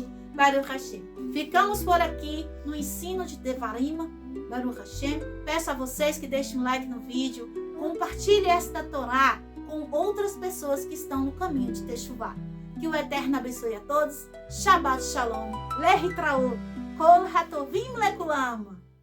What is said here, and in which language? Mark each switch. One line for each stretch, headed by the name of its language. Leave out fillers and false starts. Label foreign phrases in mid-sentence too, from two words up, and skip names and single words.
Hebrew: ברוך השם.
Portuguese: Ficamos por aqui no ensino de Devarim.
Hebrew: ברוך השם.
Portuguese: Peço a vocês que deixem um like no vídeo, compartilhe esta Torá com outras pessoas que estão no caminho de Teshuvá. Que o Eterno abençoe a todos.
Hebrew: שבת שלום. להתראות. כל הטובים לכולם.